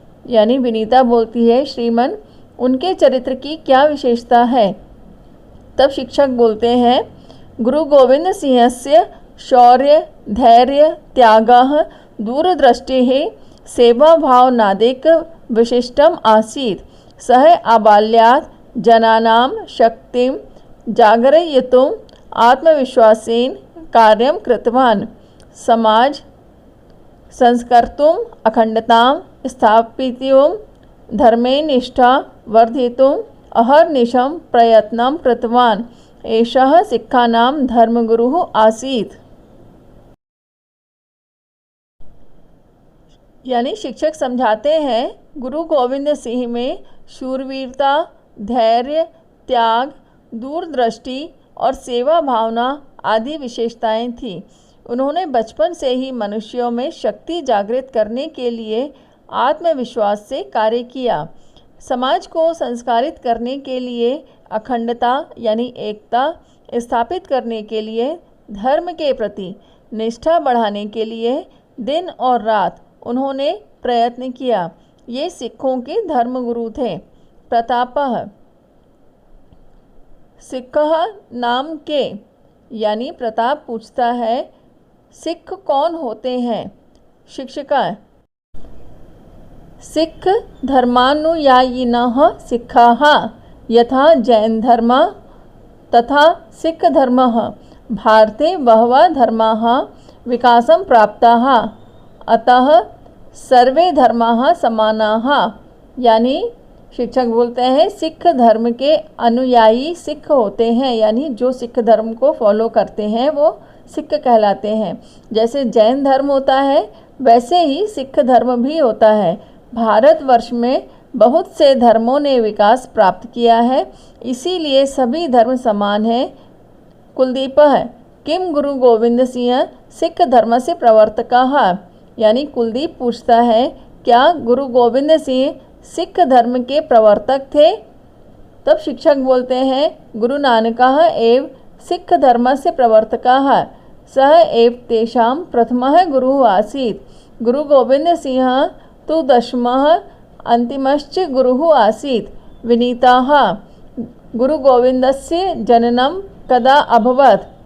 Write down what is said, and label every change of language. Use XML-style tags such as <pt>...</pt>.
<hi>यानी विनीता बोलती है श्रीमान उनके चरित्र की क्या विशेषता है। तब शिक्षक बोलते हैं</hi> <sa>गुरु गोविंद सिंहस्य शौर्य धैर्य त्यागः दूरदृष्टिः सेवाभावनादिक विशिष्टम आसीत्। सः आबाल्यात् जनानां शक्तिं जागरयितुं आत्मविश्वासेन कार्यं कृतवान्। समाज संस्कर्तुम् अखण्डतां स्थापयितुं धर्मे निष्ठा वर्धितुम् अहर्निशं प्रयत्नं कृतवान्। एषः सिक्खानां धर्मगुरुः आसीत्।</sa> <hi>यानी शिक्षक समझाते हैं गुरु गोविंद सिंह में शूरवीरता, धैर्य, त्याग, दूरदृष्टि और सेवा भावना आदि विशेषताएं थीं। उन्होंने बचपन से ही मनुष्यों में शक्ति जागृत करने के लिए आत्मविश्वास से कार्य किया। समाज को संस्कारित करने के लिए अखंडता यानी एकता स्थापित करने के लिए, धर्म के प्रति निष्ठा बढ़ाने के लिए दिन और रात उन्होंने प्रयत्न किया। ये सिखों के धर्मगुरु थे।</hi> <sa>प्रतापः सिखः</sa> <hi>नाम के, यानी प्रताप पूछता है सिख कौन होते हैं।</hi> <sa>शिक्षिका सिख धर्मानुयायिनः सिक्खाः यथा जैन धर्म तथा सिख धर्मः भारते बहवः धर्माः विकासं प्राप्ताः अतः सर्वे धर्माः समानाः।</sa> <hi>यानी शिक्षक बोलते हैं सिख धर्म के अनुयायी सिख होते हैं, यानी जो सिख धर्म को फॉलो करते हैं वो सिख कहलाते हैं। जैसे जैन धर्म होता है वैसे ही सिख धर्म भी होता है। भारतवर्ष में बहुत से धर्मों ने विकास प्राप्त किया है, इसीलिए सभी धर्म समान हैं।</hi> <sa>कुलदीपः किम गुरु गोविंद सिंह सिख धर्म से प्रवर्तकः।</sa> <hi>यानी कुलदीप पूछता है क्या गुरु गोविंद सिंह सिख धर्म के प्रवर्तक थे। तब शिक्षक बोलते हैं</hi> <sa>गुरु नानकः एव सिख धर्म से प्रवर्तकः सः एव तेषां प्रथमः गुरुः आसीत्। गुरु गोविंद सिंह तु दशमः अन्तिमश्च गुरुः आसीत्। विनीताः गुरु गोविन्दस्य जननं कदा अभवत्।</sa>